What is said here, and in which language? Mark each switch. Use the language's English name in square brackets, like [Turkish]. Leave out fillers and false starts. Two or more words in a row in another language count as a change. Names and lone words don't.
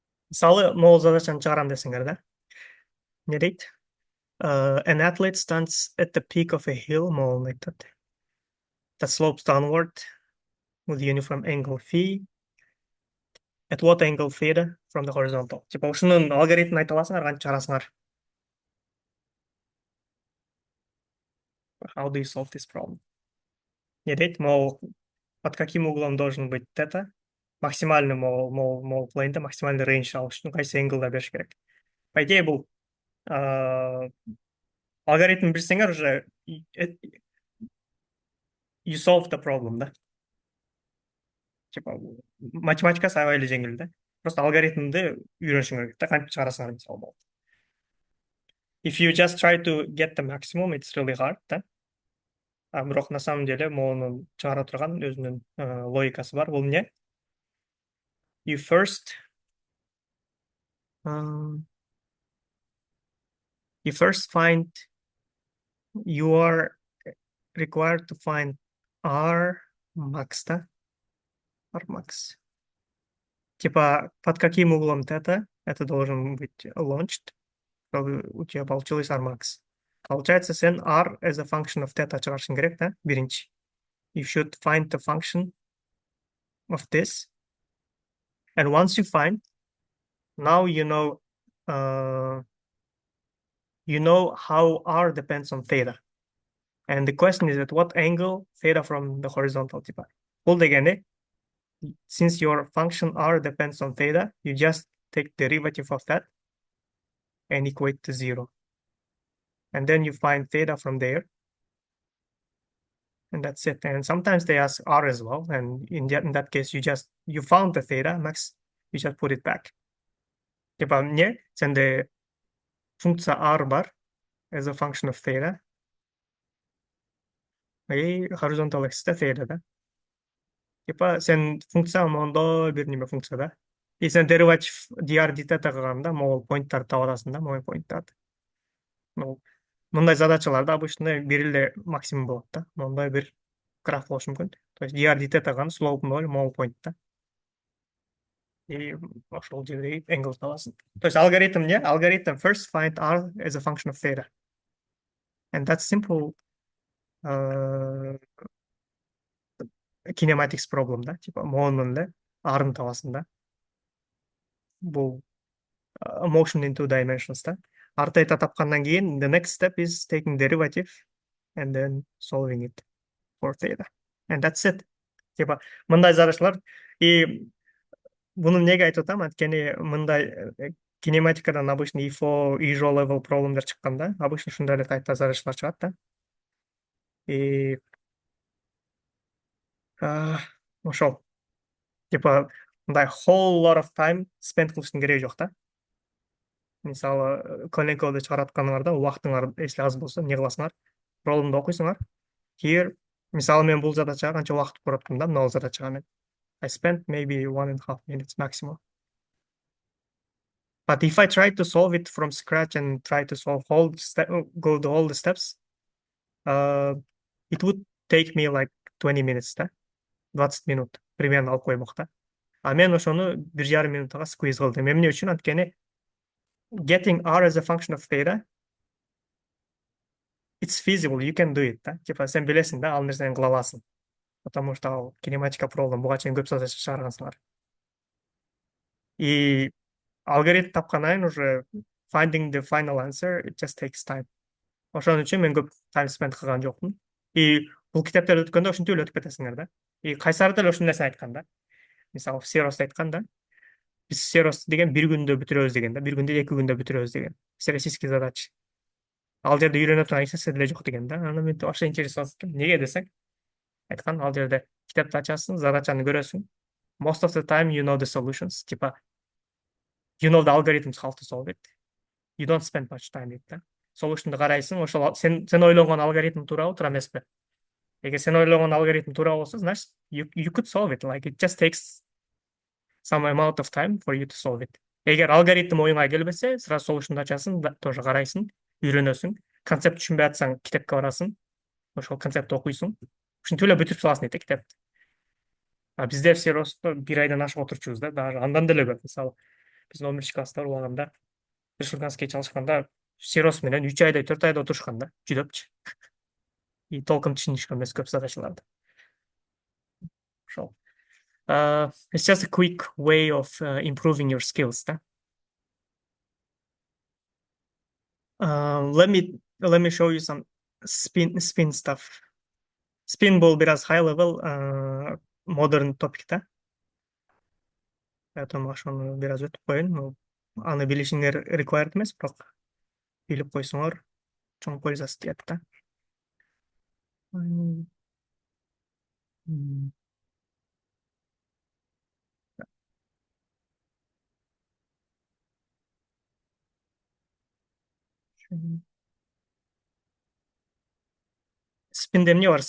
[Kyrgyz] Мысалы, могул задачаны чыгарам десеңер да. Не дейт? [English] An athlete stands at the peak of a hill, [Kyrgyz] могул айтат. [English] That slopes downward with uniform angle phi. At what angle theta from the horizontal? [Kyrgyz] Типа, ушунун алгоритмин айта аласыңар, кантип чыгарасыңар? [English] How do you solve this problem? [Kyrgyz] Не дейт? [Russian] Мол, под каким углом должен быть тета? [Kyrgyz] Максимальный мол плейнда, максимальный рейндж алыш үчүн кайсы angle бериш керек? [Russian] По идее, [Kyrgyz] бул алгоритм билсеңер уже [English] you solve the problem, [Kyrgyz] да? Типа, математикасы аябай эле жеңил да. Просто алгоритмди үйрөнүшүң керек да, кантип чыгарасыңар мисалы. [English] If you just try to get the maximum, it's really hard, [Kyrgyz] да. Бирок [Russian] на самом деле [Kyrgyz] монун чыгара турган өзүнүн логикасы бар. Бул эмне? [English] You first um, you first find you are required to find R max, да? [Russian] R max. Типа, под каким углом θ это должен быть launched, чтобы у тебя получилось R max. Получается, [Kyrgyz] сен [English] R as a function of θ [Kyrgyz] чыгарышың керек, да? Биринчи. [English] You should find the function of this. And once you find, now you know how R depends on theta. And the question is at what angle theta from the horizontal, [Kyrgyz] типа. Бул дегени, [English] since your function R depends on theta, you just take derivative of that and equate to 0. And then you find theta from there. And that's it. And sometimes they ask R as well. And in that case, you found the theta max, you just put it back. [Kyrgyz] Типа, эмне? Сенде функция R бар [English] as a function of theta. И horizontal axis theta, [Kyrgyz] да? Типа, сен функция мондой бир неме функция, да? И сен дериватив dr dt кылганда могул поинттарды таап атасың да, могул поинттарды. Мындай задачаларда обычно бир эле максимум болот да. Мондай бир граф болушу мүмкүн. То есть dr dt кылган slope 0 могул point да. И ошол жерде angle табасың. [Russian] То есть [English] алгоритм не? Алгоритм first find r as a function of theta. And that's simple kinematics problem да. [Kyrgyz] Типа моонун эле r-ын табасың да. [English] Бул motion in two dimensions да. R theta [Kyrgyz] тапкандан кийин [English] the next step is taking derivative and then solving it for theta. And that's it. [Kyrgyz] Типа мындай задачалар и буну эмнеге айтып атам? Анткени мындай кинематикадан обычно IFO, IJO level проблемдер чыккан да. Обычно ушундай эле тайпта задачалар чыгат да. И ошол. Типа мындай [English] whole lot of time spend [Kyrgyz] кылыштын кереги жок да. Мисалы, Koneko'ду чыгаратканыңарда убактыңар если аз болсо, эмне кыласыңар? Проблемду окуйсуңар. Here, мисалы мен бул задачага канча убакыт көрөттүм да, мына задачага мен. [English] I spent maybe 1.5 minutes maximum. But if I try to solve it from scratch and try to solve go to all the steps, it would take me like 20 minutes да. [Kyrgyz] 20 минут примерно алып коймок да. А мен ошону 1,5 минутага squeeze кылдым. Эмне үчүн? [English] Анткени getting R as a function of theta, it's feasible, you can do it да. [Kyrgyz] Типа сен билесиң да, ал нерсени кыла аласың. Потому что ал кинематика проблем буга чейин көп задача чыгаргансыңар. И алгоритм тапкандан кийин уже [English] finding the final answer, it just takes time. [Kyrgyz] Ошон үчүн мен көп [English] time spend [Kyrgyz] кылган жокмун. И бул китептерди өткөндө ушинтип эле өтүп кетесиңер да. И Кайсар деле ушул нерсени айткан да. Мисалы, Серос айткан да. Биз Серос деген бир күндө бүтүрөбүз деген да. Бир күндө 2 күндө бүтүрөбүз деген. [Russian] Всероссийский задача. [Kyrgyz] Ал жерде үйрөнө турган эч нерсе деле жок деген да. Аны мен ошо интересовать эткем. Неге десең, айткан ал жерде китепти ачасың, задачаны көрөсүң. [English] Most of the time you know the solutions. Типа you know the algorithms how to solve it. You don't spend much time with that. [Kyrgyz] Solution'ду карайсың, ошол сен ойлогон алгоритм туурабы, туура эмеспи? Эгер сен ойлогон алгоритм туура болсо, значит [English] you could solve it. Like it just takes some amount of time for you to solve it. [Kyrgyz] Эгер алгоритм оюңа келбесе, сразу solution'ду ачасың, тоже карайсың, үйрөнөсүң. Концепт түшүнбөй атсаң, китепке барасың. Ошол концептти окуйсуң. Ушинтип эле бүтүрүп саласың дейт китепти. Бизде [Russian] все просто [Kyrgyz] 1 айдан ашык отурчубуз да, даже андан деле көп. Мисалы, биздин 11 класста убагында республиканский чалышканда сирос менен 3 айдай 4 айда отурушкан да жүдөпчү. И толком түшүнүшкөн эмес көп задачаларды. Ошол. [English] It's just a quick way of improving your skills, да. Let me show you some spin stuff. [Kyrgyz] Spin бул бир аз high level modern topic да. Поэтому ошону бир аз өтүп коеюн. Аны билишиңер required эмес, бирок билип койсоңор чоң пользасы тиет да. М, м, Спинде эмне бар?